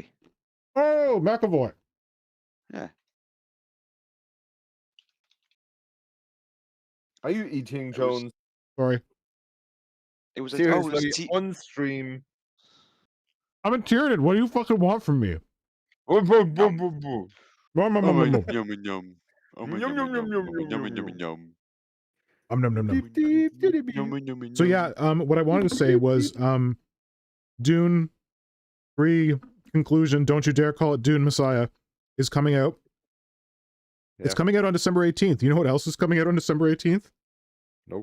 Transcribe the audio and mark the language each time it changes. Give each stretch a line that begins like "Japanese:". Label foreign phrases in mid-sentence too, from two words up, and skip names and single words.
English: Oh, McAvoy. Yeah. Are you eating, It was- Jones? Sorry. It was Seriously, on stream. I'm in Tyranid. What do you fucking want from me? Boo, boo, boo, Yum. boo, boo. Nom, nom, nom, nom, nom. Yum and yum. Yum, yum, yum, yum, yum, Yum yum, and yum. Nom, nom, nom, nom. Deep, deep, deep, deep. Yum and yum. So yeah, what I wanted to say was Dune 3 Conclusion, don't you dare call it Dune Messiah, is coming out. It's Yeah. coming out on December 18th. You know what else is coming out on December 18th? Nope.